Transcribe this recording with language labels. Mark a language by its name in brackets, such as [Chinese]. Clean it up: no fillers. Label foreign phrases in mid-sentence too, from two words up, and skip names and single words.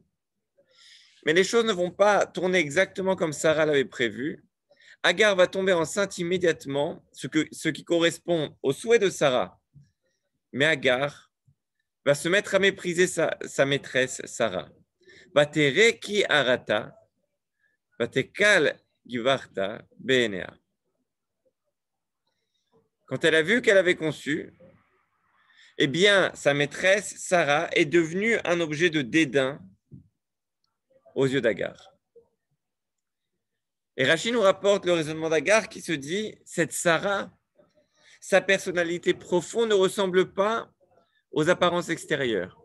[French] Mais les choses ne vont pas tourner exactement comme Sarah l'avait prévu. Agar va tomber enceinte immédiatement, ce qui correspond au souhait de Sarah. Mais Agar va se mettre à mépriser sa maîtresse Sarah. [Hebrew] ותרא כי הרתה ותקל גברתה בעיניה. [French] Quand elle a vu qu'elle avait conçu, eh bien, sa maîtresse Sarah est devenue un objet de dédain aux yeux d'Agar. Et Rashi nous rapporte le raisonnement d'Agar qui se dit, cette Sarah, sa personnalité profonde ne ressemble pas aux apparences extérieures.